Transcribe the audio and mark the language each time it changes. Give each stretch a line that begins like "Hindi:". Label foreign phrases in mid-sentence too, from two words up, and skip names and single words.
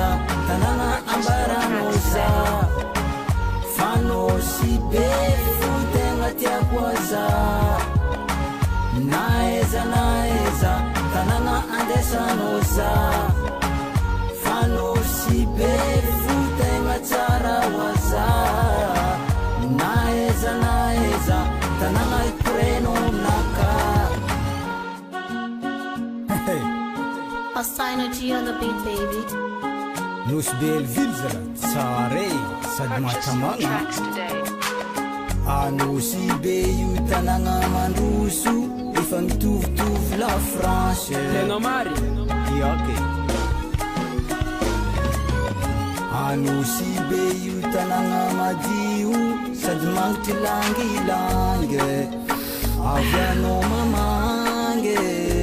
Malagasy: tanagna ambarano zaho Fanosy be fo tegna tiako zaho Naeza tanagna andesano zaho Fanosy be fo tegna tsara wa zaho Naeza tanagna ikoreno naka
English: Synergy on the beat, baby.
Malagasy: Nosy Belleville zala tsara e sady
English: Purchase your
Malagasy: mahatamagna
English: tracks today.
Malagasy: Anosy be io tanagna mandroso efa mitovitovy la France Tena mary iake Anosy be io tanagna madio sady mangitry langilangy avy anao mamangy